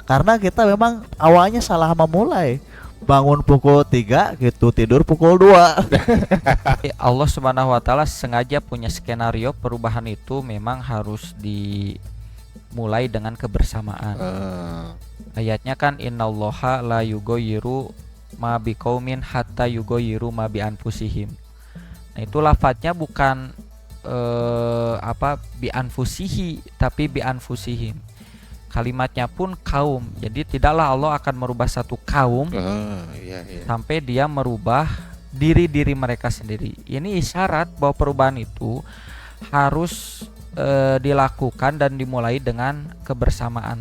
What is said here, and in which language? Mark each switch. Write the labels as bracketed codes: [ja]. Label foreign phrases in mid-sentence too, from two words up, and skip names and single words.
[id] Karena kita memang awalnya salah memulai. bangun pukul 3 gitu, tidur pukul 2. Allah [ar] سبحانه وتعالى [id] sengaja punya skenario perubahan itu memang harus dimulai dengan kebersamaan. Ayatnya kan [ar] إن الله لا يغير ما بقوم حتى يغيروا ما بأنفسهم. [id] Nah, itu lafadznya bukan [ar] بأنفسه [id] tapi [ar] بأنفسهم. [id] Kalimatnya pun kaum. Jadi tidaklah Allah akan merubah satu kaum sampai dia merubah diri mereka sendiri. Ini isyarat bahwa perubahan itu harus dilakukan dan dimulai dengan kebersamaan.